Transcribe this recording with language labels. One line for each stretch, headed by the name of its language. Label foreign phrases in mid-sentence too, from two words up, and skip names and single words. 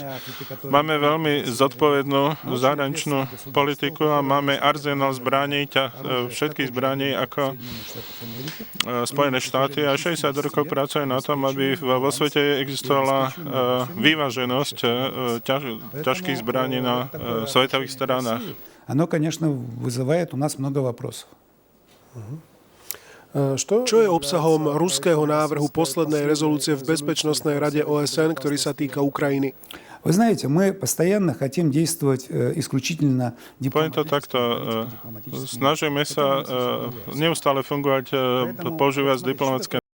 Slovak: Máme veľmi zodpovednú zahraničnú politiku a máme arzenál zbraní, všetkých zbraní ako Spojené štáty a 60 rokov pracuje na tom, aby vo vo svete existovala vyváženosť ťažkých zbraní na svetových stranách.
Russian: Оно, конечно, вызывает у нас много вопросов.
Slovak: Čo je obsahom ruského návrhu poslednej rezolúcie v Bezpečnostnej rade OSN, ktorý sa týka Ukrajiny?
Russian: Вы знаете, мы постоянно хотим действовать исключительно
Slovak: Poviem to takto, snažíme sa neustále fungovať, používať diplomatické